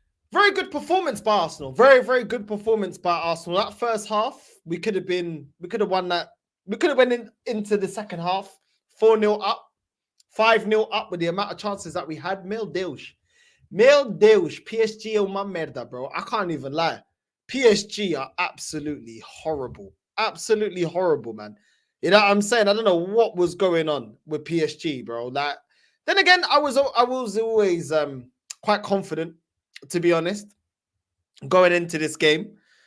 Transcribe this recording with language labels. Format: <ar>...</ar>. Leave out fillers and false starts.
<en>Very good performance by Arsenal. Very good performance by Arsenal. That first half, we could have won that. We could have went into the second half 4-0 up, 5-0 up with the amount of chances that we had.</en> <pt>Meu Deus, PSG é uma merda, bro.</pt> <en>I can't even lie. PSG are absolutely horrible. Absolutely horrible, man. You know what I'm saying? I don't know what was going on with PSG, bro. Like, then again, I was always quite confident, to be honest, going into this game.</en>